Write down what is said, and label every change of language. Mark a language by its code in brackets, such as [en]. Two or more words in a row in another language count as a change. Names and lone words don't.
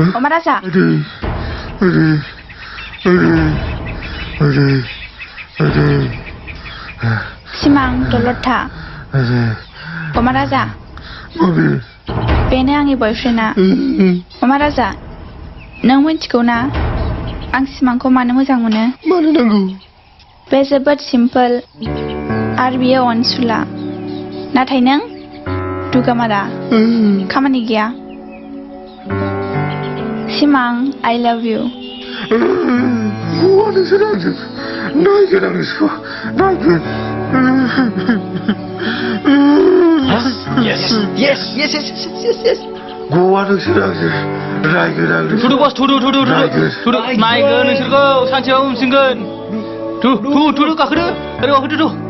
[brx] अमा राजा सिमां दलद था अमा राजा बेनो आंनि बयफ्रेन्डआ अमा राजा नों मिथिगौ ना आं सिमांखौ मानो मोजां मोनो मानो नांगौ बे जोबोद सिम्पोल आरो बियो अनसुला नाथाय नों दुगामारा खामानि गैया सिमां [en] I love you [brx] गवा नोंसोर आंजों नायगोन आं नोंसोरखौ नायगोन गवा नोंसोर आंजों नायगोन आं थुदु बस थुदु नायगोन नोंसोरखौ सानसेयाव मोनसिगोन थुदु गाखोदो ओरै गाखोदो